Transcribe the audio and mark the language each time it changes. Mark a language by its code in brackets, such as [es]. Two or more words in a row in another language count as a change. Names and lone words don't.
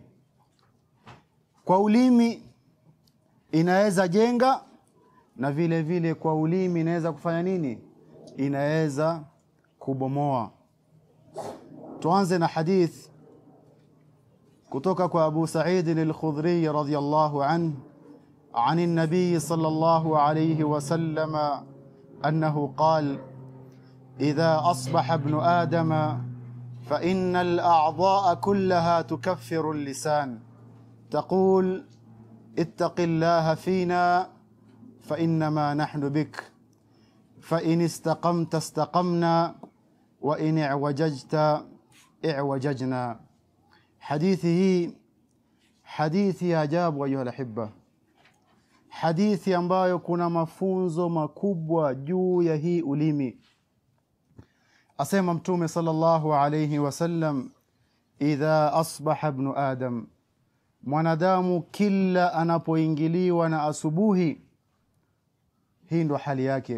[sw] Kwa ulimi inaweza jenga, na vile vile kwa ulimi inaweza kufanya nini? Inaweza kubomoa. Tuanze na hadith kutoka kwa Abu Sa'id al-Khudri [ar] رضي الله عنه عن النبي صلى الله عليه وسلم أنه قال: إذا أصبح ابن آدم فإن الأعضاء كلها تكفر اللسان تقول اتق الله فينا فإنما نحن بك فإن استقمت استقمنا وإن اعوججت اعوججنا. [sw] حديثه hadithi ya ajabu [ar] أيها الأحباء, [sw] hadithi ambayo kuna mafunzo makubwa juu ya hii ulimi. Asema Mtume [ar] صلى الله عليه وسلم, إذا أصبح ابن آدم, [sw] mwanadamu kila anapoingiliwa na asubuhi, hii ndo hali yake.